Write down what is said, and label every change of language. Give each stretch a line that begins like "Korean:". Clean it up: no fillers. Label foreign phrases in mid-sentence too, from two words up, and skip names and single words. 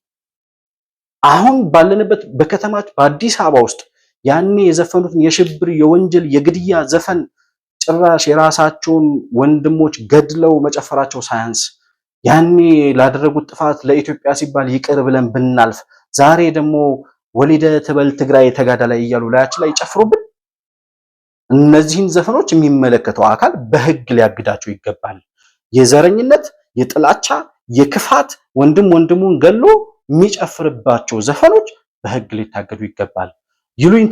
Amharic: አሁን ባለንበት በከተማች በአዲስ አበባ ውስጥ ያኔ የዘፈኑትን የሽብር የወንጀል የግድያ ዘፈን ጭራሽ የራሳቸውን ወንድሞች ገድለው መጨፈራቸው ሳያንስ ያኔ ላደረጉት ጥፋት ለኢትዮጵያ ሲባል ይቅር ብለን ብናልፍ ዛሬ ደግሞ
Tigrinya: ወሊደ ትበል ትግራይ ተጋዳላይ
Amharic: እያሉ ላያችን ላይ ይጨፍሩብን። እነዚህን ዘፈኖች የሚመለከተው አካል በህግ ሊያግዳቸው ይገባል። የዘረኝነት፣ የጥላቻ፣ የክፋት ወንድም ወንድሙን ገሎ የሚጨፍርባቸው ዘፈኖች በህግ ሊታገዱ ይገባል። ይሉኝታ